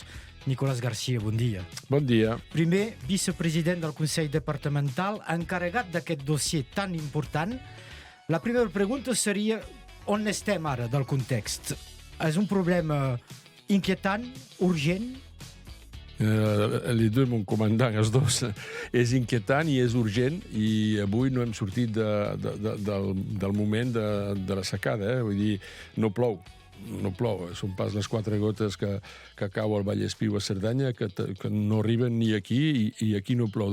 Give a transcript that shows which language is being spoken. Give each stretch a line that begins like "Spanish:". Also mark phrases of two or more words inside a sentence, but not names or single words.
Catalan: Nicolás García, bon dia. Bon dia. Primer vicepresident del Consell Departamental, encarregat d'aquest dossier tan important. La primera pregunta seria on estem ara del context? És un problema inquietant, urgent?
French: Les deux, mon comandant,
Catalan: els dos. És inquietant i és urgent i avui no hem sortit del moment de la secada. Vull dir, no plou. No plou, són pas les 4 gotes que cau al Vallespir a Cerdanya que no arriben ni aquí i aquí no plou.